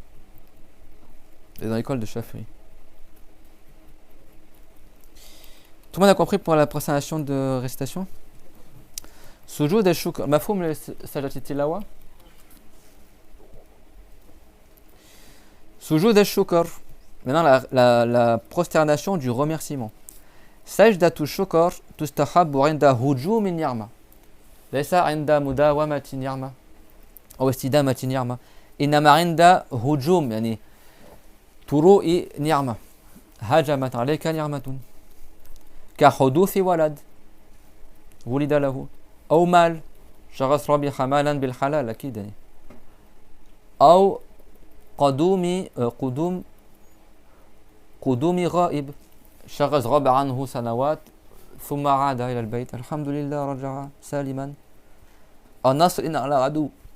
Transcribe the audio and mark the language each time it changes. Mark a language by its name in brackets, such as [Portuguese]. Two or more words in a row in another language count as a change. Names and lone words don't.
[French] Et dans l'école de Chafi'i. Tout le monde a compris pour la prosternation de récitation? [Arabic] سجود الشكر. مفهوم le سجدة التلاوة? سجود الشكر. [French] Maintenant la prosternation du remerciement. [Arabic] سجدة الشكر تستحب عند هجوم نعمة. ليس عند مداومة نعمة أو استدامة نعمة. إنما عند هجوم يعني طروء نعمة. هجمت عليك نعمة. كحدوث ولد ولد له أو مال شخص ربح مالا بالحلال أكيد يعني أو قدوم غائب شخص غاب عنه سنوات ثم عاد إلى البيت الحمد لله رجع سالما أو نصر على عدو